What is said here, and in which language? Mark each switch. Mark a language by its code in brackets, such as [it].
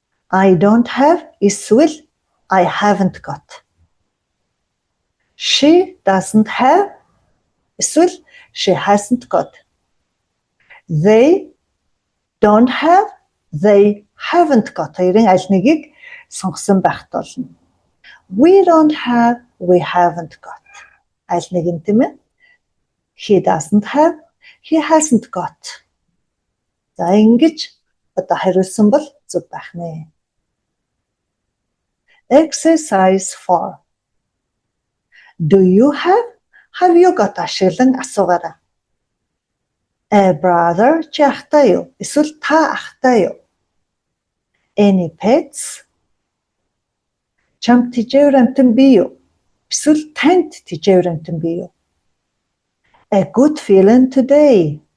[en] I don't have [mn] эсвэл [en] I haven't got. She doesn't have [mn] эсвэл [en] she hasn't got. They don't have, they haven't got. [mn] Хоёрын аль нэгийг сонгосон байх болно. [en] We don't have, we haven't got. [mn] Аль нэг нь тийм ээ. [en] He doesn't have, he hasn't got. [mn] За ингэж одоо хариулсан бол зөв байх нэ. [en] Exercise 4. Do you have you got [mn] ашиглан асуугаарай. [en] A brother [mn] чи ахтай юу? Эсвэл та ахтай юу? [en] Any pets? [mn] Чамд тэжээвэр амтан бий юу? Эсвэл танд тэжээвэр амтан бий юу? [en] A good feeling today.